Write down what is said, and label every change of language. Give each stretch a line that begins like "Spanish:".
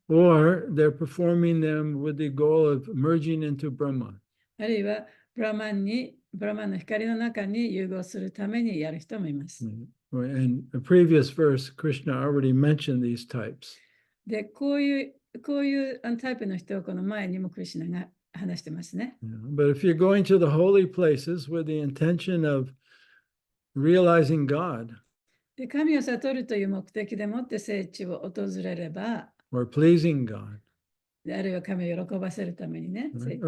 English: Or they're performing them with the goal of merging into Brahma.
Japanese: あるいはブラマンの光の中に融合するためにやる人もいます。
English: In a previous verse, Krishna already mentioned these types.
Japanese: で、こういうタイプの人をこの前にもクリシュナが話してますね。
English: But if you're going to the holy places with the intention of realizing God,
Japanese: で、神を悟るという目的でもって聖地を訪れれば、
English: or pleasing God,
Japanese: あるいは神を喜ばせるためにね、聖地を